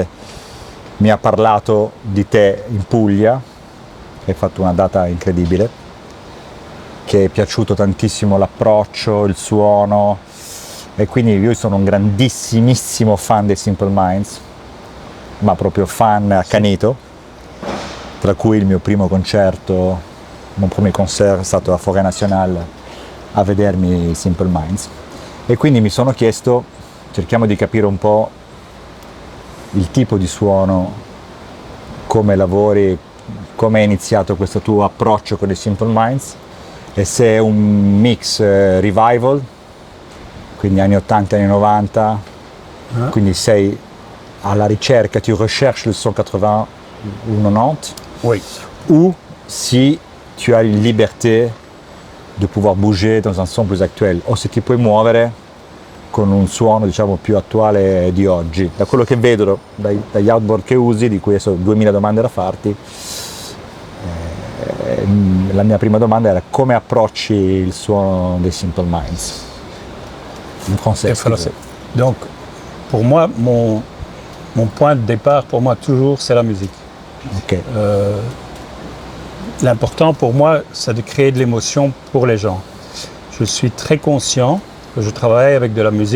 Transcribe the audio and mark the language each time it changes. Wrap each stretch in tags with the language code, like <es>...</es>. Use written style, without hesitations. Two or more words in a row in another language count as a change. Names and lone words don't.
<it>Mi ha parlato di te in Puglia, hai fatto una data incredibile, che è piaciuto tantissimo l'approccio, il suono, e quindi io sono un grandissimissimo fan dei Simple Minds, ma proprio fan accanito, tra cui il mio primo concerto,</it> <fr>mon premier concert</fr> <it>è stato a Forêt Nationale a vedermi Simple Minds. E quindi mi sono chiesto, cerchiamo di capire un po' il tipo di suono, come lavori, come è iniziato questo tuo approccio con i Simple Minds, e se è un mix revival, quindi anni 80 anni 90, quindi sei alla ricerca,</it> <fr>tu recherches le son 80 ou 90, Oui. ou si tu as une liberté de pouvoir bouger dans un son plus actuel,</fr> <it>o se ti puoi muovere con un suono diciamo più attuale di oggi. Da quello che vedo dagli outboard che usi, di cui adesso ho 2000 domande da farti, la mia prima domanda era come approcci il suono dei Simple Minds in français.</it> <fr>Et français. Donc, pour moi, mon point de départ, pour moi, toujours, c'est la musique. Ok, L'important pour moi, c'est de créer de l'émotion pour les gens. Je suis très conscient que je travaille avec de la musique.</fr>